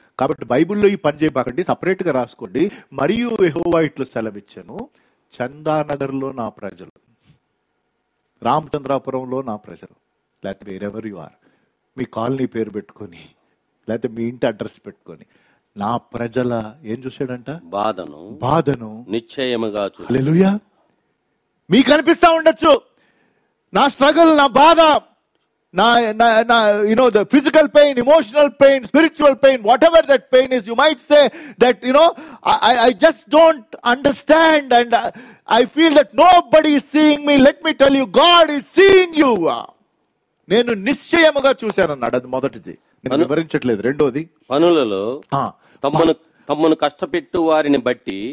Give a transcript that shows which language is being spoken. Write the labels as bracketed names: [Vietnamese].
[Telugu] కాబట్టి బైబిల్లో ఈ పని చేయబాకండి, సపరేట్ గా రాసుకోండి. మరియు యెహోవా ఇట్లు సెలవిచ్చెను, చందానగర్లో నా ప్రజలు, రామచంద్రాపురంలో నా ప్రజలు, లేకపోతే [English] wherever you are, [Telugu] మీ colony పేరు పెట్టుకొని లేకపోతే మీ ఇంటి అడ్రస్ పెట్టుకొని, నా ప్రజల ఏం చూశాడంట, బాధను నిశ్చయముగా చూసి. హల్లెలూయా. మీకు అనిపిస్తా ఉండొచ్చు నా స్ట్రగుల్, నా బాధ, నా [English] the physical pain, emotional pain, spiritual pain, whatever that pain is, you might say that I just don't understand and I feel that nobody is seeing me. Let me tell you, God is seeing you. [Telugu] నేను నిశ్చయముగా చూశానన్నాడు. అది మొదటిది, నేను వివరించట్లేదు. రెండోది, పనులలో తమ్మును కష్టపెట్టు వారిని బట్టి,